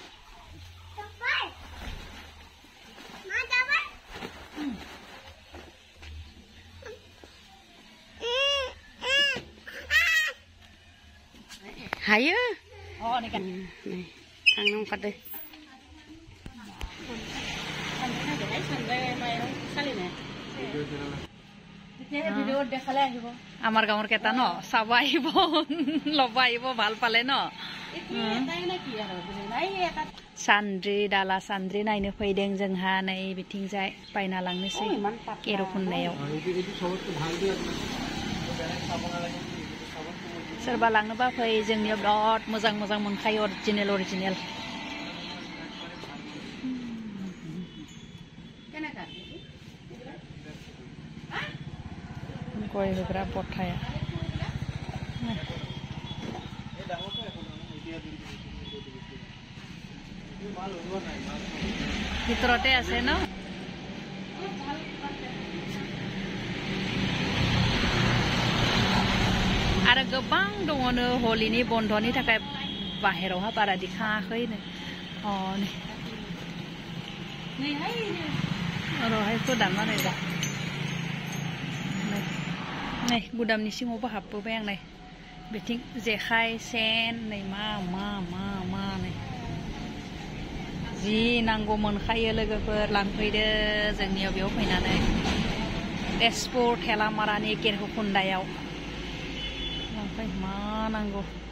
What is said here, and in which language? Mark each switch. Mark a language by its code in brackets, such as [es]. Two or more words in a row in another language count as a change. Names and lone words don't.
[brx] हायो थांनो ओंखारदो [as] আমাৰ গাঁৱৰ কেইটা ন চাব আহিব ল'ব আহিব ভাল পালে ন [brx] सान्द्रि दाला सान्द्रि नायनो फैदों जोंहा नै बिथिंजाय बायना लांनोसै केर'खुन्नायाव सोरबा लांनोबा फै जोंनियाव बिराद मोजां मोजां मोनखायो अरिजिनेल गय होग्रा बथाया [as] ভিতৰতে আছে ন [brx] आरो गोबां दङनो हलिनि बन्दनि थाखाय बाहेरावहा बारा दिखाङाखैनो रहाय फोदानना नायदा नै गुदामनि सिङावबो हाबबोबाय आं नै बिथिं जेखाइ सेन नै मा नै जि नांगौ मोनखायो लोगोफोर लांफैदो जोंनियाव बेयाव फैनानै तेजपुर थेलामारानि केर'खुन्दायाव लांफै मा नांगौ